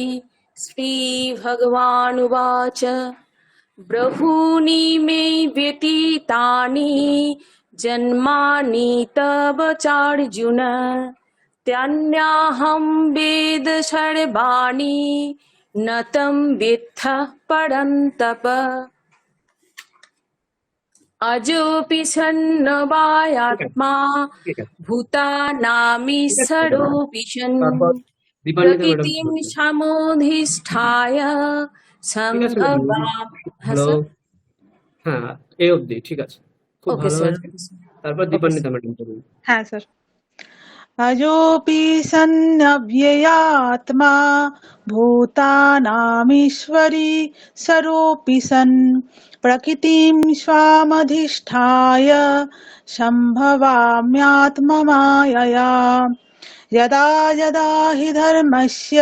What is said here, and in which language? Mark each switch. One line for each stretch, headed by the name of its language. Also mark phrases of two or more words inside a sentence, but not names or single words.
Sanskrit: श्रीभगवानुवाच बहूनि मे व्यतीतानि जन्मानि तव चार्जुन त्यन्याहं वेद सर्वाणि न तं वेत्थ परन्तप अजोऽपि सन्नवायात्मा
Bangla: ঠিক আছে,
Sanskrit: भूतानामीश्वरोऽपि सन्
Bangla: তারপর দীপান্বিতা ম্যাডাম
Sanskrit: प्रकृतिं समोधिष्ठाय
Bangla: ঠিক আছে ম্যাডাম।
Sanskrit: सम्भवाम्। हाँ
Bangla: হ্যালো, सर। হ্যাঁ এই অবধি ঠিক আছে, খুব ओके ভালো सर। হয়েছে। তারপর ओके দীপান্বিতা सर। ম্যাডাম বলুন। হ্যাঁ স্যার।
Sanskrit: अजोऽपि सन्नव्ययात्मा भूतानामीश्वरी सरोऽपि सन् प्रकृतिं स्वामधिष्ठाय सम्भवाम्यात्ममायया यदा यदा हि धर्मस्य